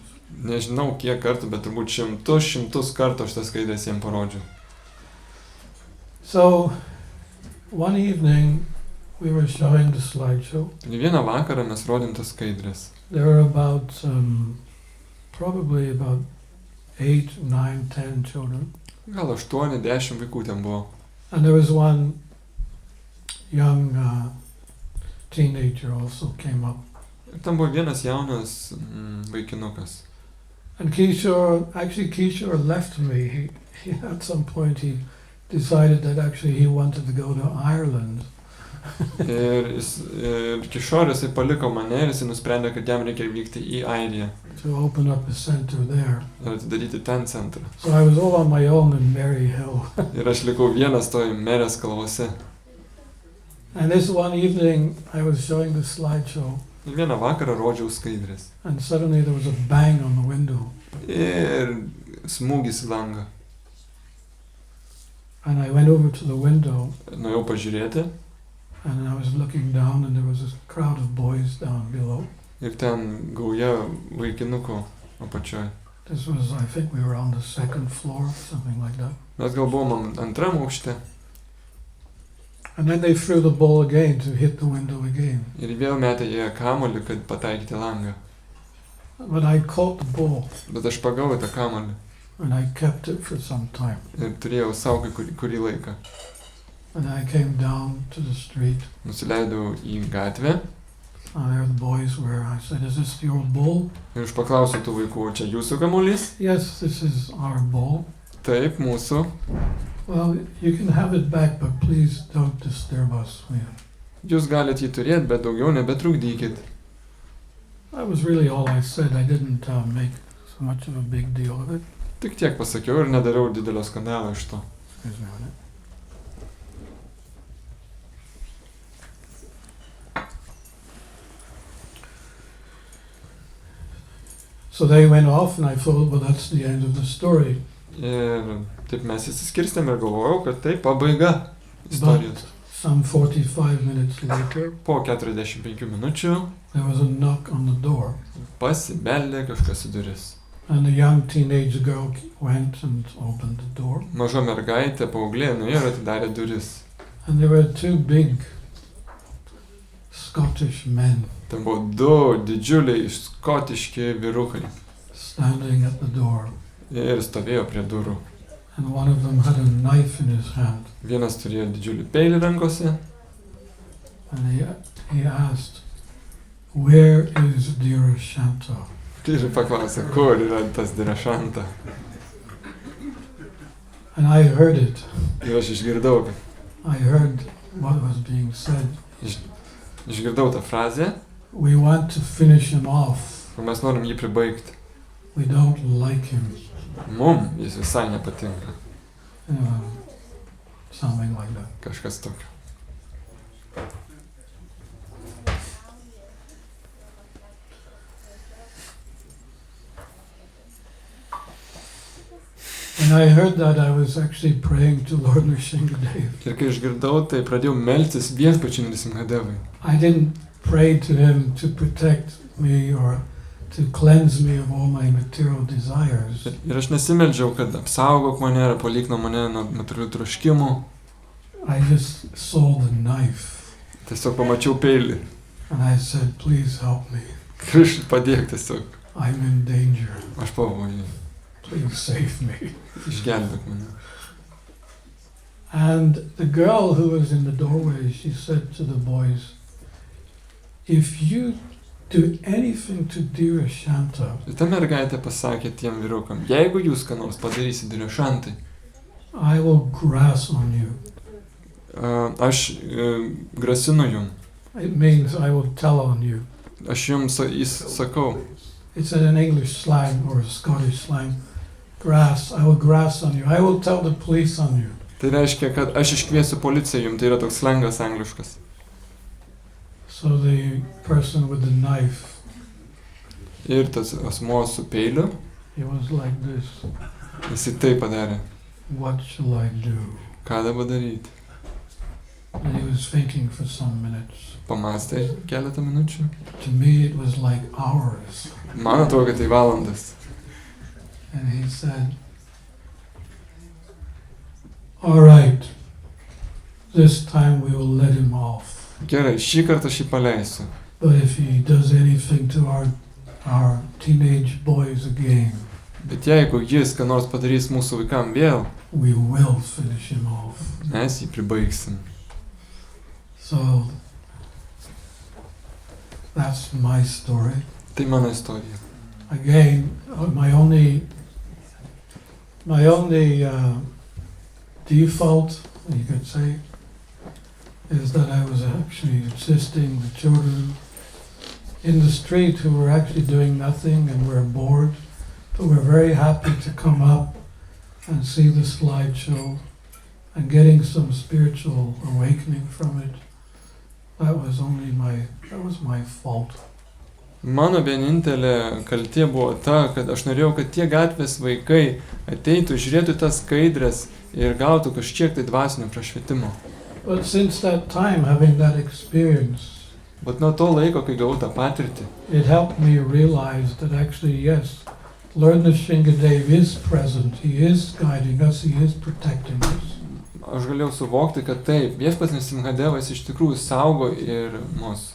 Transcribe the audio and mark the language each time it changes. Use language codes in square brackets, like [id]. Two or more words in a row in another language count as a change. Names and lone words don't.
[lt] Nežinau kiek kartų, bet turbūt šimtus kartų aš tas skaidrės jiems parodžiau. [en] So one evening we were showing the slideshow. [lt] Taigi vieną vakarą mes rodėm tas skaidrės. [en] There were about probably about 8, 9, 10 children. [lt] Gal 8-10 vaikų ten buvo. [en] And there was one young teenager also came up. [lt] Ir ten buvo vienas jaunas vaikinukas. [en] And Kishore left me. He at some point he decided that actually he wanted to go to Ireland. [lt] Ir Kišoras paliko mane ir jis nusprendė, kad jam reikia vykti į Airiją. [en] To open up a center there. [lt] Ir atidaryti ten centrą. [en] So I was all on my own in Mary Hill. [lt] Ir aš likau vienas toj Merės kalvose. [en] And this one evening I was showing the slideshow. [lt] Ir vieną vakarą rodžiau skaidrės. [en] And suddenly there was a bang on the window. [lt] Ir smūgis į langą. [en] And I went over to the window. [lt] Nuėjau pažiūrėti. [en] And I was looking down and there was a crowd of boys down below. [lt] Ir ten gauja vaikinukų apačioj. [en] This was, I think we were on the second floor, something like that. [lt] Mes gal buvom antram aukšte. [en] And then they threw the ball again to hit the window again. [lt] Ir vėl metė jie kamuolį, kad pataikyti langą. [en] But I caught the ball. [lt] Bet aš pagavau tą kamuolį. [en] And I kept it for some time. [lt] Ir turėjau saugai kurį laiką. [en] And I came down to the street. [lt] Nusileidau į gatvę. [en] And there the boys were. I said, "Is this your ball?" [lt] Ir aš paklausiau tų vaikų, čia jūsų kamuolys? [en] Yes, this is our ball. [lt] Taip, mūsų. [en] Well, you can have it back, but please don't disturb us. [lt] Jūs galite jį turėti, bet daugiau nebetrukdykit. [en] That was really all I said. I didn't make so much of a big deal of it. [lt] Tik tiek pasakiau ir nedariau didelio skandalo iš to. [en] Excuse me a minute. So they went off and I thought, well, that's the end of the story. [lt] Ir taip mes įsiskirstėm ir galvojau, kad tai pabaiga istorijos. [en] Some 45 minutes later, [lt] Po 45 minučių [en] there was a knock on the door. [lt] pasibeldė kažkas į duris. [en] And a young teenage girl went and opened the door. [lt] Maža mergaitė, paauglė, nuėjo ir atidarė duris. [en] And there were two big Scottish men [lt] Ten buvo du didžiuliai škotiški vyrukai. [en] standing at the door. [lt] Ir stovėjo prie durų. [en] And one of them had a knife in his hand. [lt] Vienas turėjo didžiulį peilį rankose. [en] And he asked, "Where is dear Shanta?" [lt] Ir paklausė, kur yra tas Direšanta. [en] And I heard it. [lt] Ir aš išgirdau. [en] I heard what was being said. [lt] Išgirdau tą frazę. [en] We want to finish him off. [lt] Ir mes norim jį pribaigti. [en] We don't like him. [lt] Mum jis visai nepatinka. [en] Something like that. [lt] Kažkas tokio. [en] When I heard that, I was actually praying to Lord Narasimha. [lt] Ir kai išgirdau, tai pradėjau melstis viešpačiui Narasimhadevui. [en] I didn't pray to him to protect me or to cleanse me of all my material desires. [lt] Ir aš nesimeldžiau, kad apsaugok mane ar palik nuo mane nuo materialių troškimų. [en] I just saw the knife. [lt] Tiesiog pamačiau peilį. [en] And I said, "Please help me. [lt] Kriš, padėk tiesiog. [en] I'm in danger. [lt] Aš pavojai. [en] Please save me." [lt] Išgelbėk mane. [en] And the girl who was in the doorway, she said to the boys, "If you do anything to dear Shanta, [lt] Ir ta mergaitė pasakė tiem vyrukam, jeigu jūs ką nors padarysit Direšantai, [en] I will grass on you." [lt] aš grasinu jum. [en] It means I will tell on you. [lt] Aš jums sakau. [en] It's an English slang or a Scottish slang. Grass, I will grass on you. I will tell the police on you. [lt] Tai reiškia, kad aš iškviesiu policiją jum, tai yra toks slengas angliškas. [en] So the person with the knife [lt] Ir tas asmuo su peiliu, [en] He was like this. [lt] jisai tai padarė. [en] What shall I do? [lt] Ką dabar daryti? [en] And he was thinking for some minutes. [lt] Pamastė keletą minučių. [en] To me it was like hours. [lt] Man atrodo, kad tai valandas. [en] And he said, all right, this time we will let him off. [lt] Gerai, šį kartą aš jį paleisiu. [en] But if he does anything to our teenage boys again, [lt] Bet jeigu jis ką nors padarys mūsų vaikam vėl, [en] we will finish him off. [lt] mes jį pribaigsim. [en] So that's my story. [lt] Tai mano istorija. [en] Again, my only default, you could say, is that I was actually assisting the children in the street who were actually doing nothing and were bored, but were very happy to come up and see the slideshow and getting some spiritual awakening from it. That was my fault. [lt] Mano vienintelė kaltė buvo ta, kad aš norėjau, kad tie gatvės vaikai ateitų, žiūrėtų tas skaidrės ir gautų kažkiek tai dvasinio prašvietimo. [en] But since that time, having that experience, [lt] Bet nuo to laiko, kai gavau tą patirtį, [en] it helped me realize that actually, yes, Lord Narasimha is present. He is guiding us. He is protecting us. [lt] aš galėjau suvokti, kad taip, viešpats Narasimhadevas iš tikrųjų saugo ir mus.